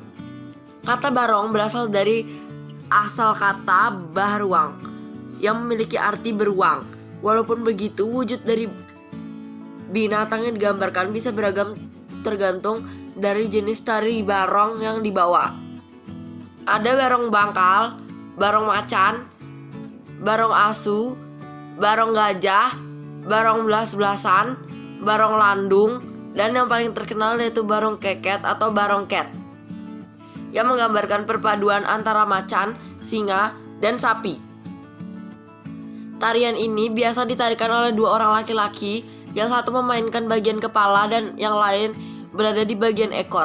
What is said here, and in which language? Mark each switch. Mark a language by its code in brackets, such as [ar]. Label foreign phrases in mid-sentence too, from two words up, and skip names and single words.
[id] Kata barong berasal dari asal kata bahruang yang memiliki arti beruang. Walaupun begitu, wujud dari binatang yang digambarkan bisa beragam tergantung dari jenis tari barong yang dibawa. Ada barong bangkal, barong macan, barong asu, barong gajah, barong belas-belasan, barong landung, dan yang paling terkenal yaitu barong keket atau barong ket, yang menggambarkan perpaduan antara macan, singa, dan sapi. Tarian ini biasa ditarikan oleh dua orang laki-laki, yang satu memainkan bagian kepala dan yang lain berada di bagian ekor.